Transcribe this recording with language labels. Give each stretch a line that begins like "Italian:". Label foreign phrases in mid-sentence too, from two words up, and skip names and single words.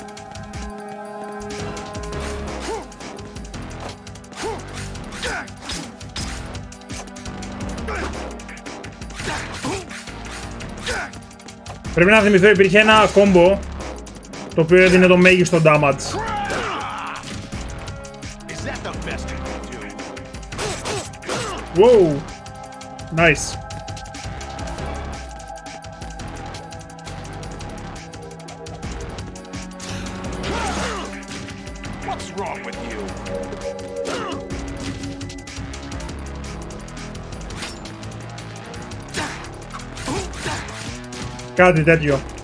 Greek: Πρέπει να θυμηθώ, υπήρχε ένα κόμπο το οποίο έδινε το μέγιστο damage.
English: Wow! Nice. What's wrong with you?
Greek: Κάτι τέτοιο.